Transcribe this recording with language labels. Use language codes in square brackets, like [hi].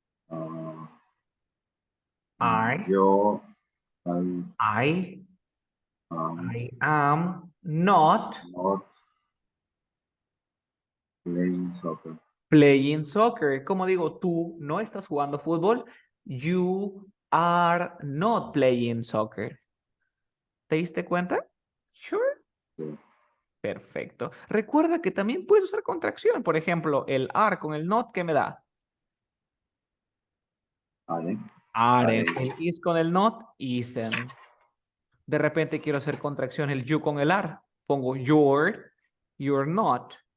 [en] Ah, I, yo, I I, am I am not not playing soccer. playing soccer. [es] Como digo, tú no estás jugando fútbol. [en] You are not playing soccer. [es] ¿Te diste cuenta? Sure. Sí, Perfecto. Recuerda que también puedes usar contracción. Por ejemplo, el are con el not, ¿qué me da? vale, vale, Aren. El is con el not, isen. De repente quiero hacer contracción el you con el are. Pongo you're not.